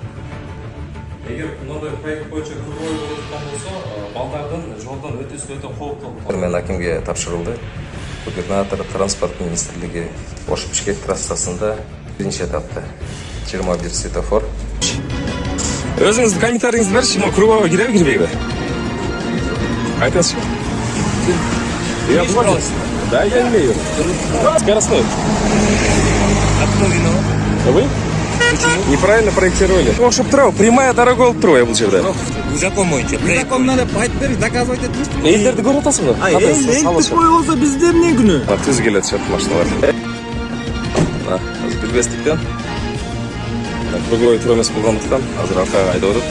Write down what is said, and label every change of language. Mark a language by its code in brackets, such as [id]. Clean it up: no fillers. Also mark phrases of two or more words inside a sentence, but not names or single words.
[ky] Эгер мындай проект боюнча круговой болуп аткан болсо, балдардын жолдон өтүүсү өтө кооптуу. Мен акимге тапшырылды. Губернатор, транспорт министрлиги Ош-Бишкек трассасында биринчи этапта 21 светофор. Өзүңүздүн комментарийиңизди берчи, круговой киреби, кирбейби? Айтыңызчы. [ru] Я понял. Да, я имею. Скоростной. А кто виноват? Вы? Почему? Неправильно проектировали. [ky] Окшоп турабы, [ru] прямая дорога [ky] болуп турбайбы бул жерде. Закон боюнча. [ru] Закон надо [ky] айтып берип, доказывать этиңиз. Элдерди көрүп атасыңбы? Эл тупой болсо бизде эмне күнөө? Түз келет чат машиналар. Азыр билбестиктен. Круговой тура эмес болгондуктан азыр аркага айдап атат.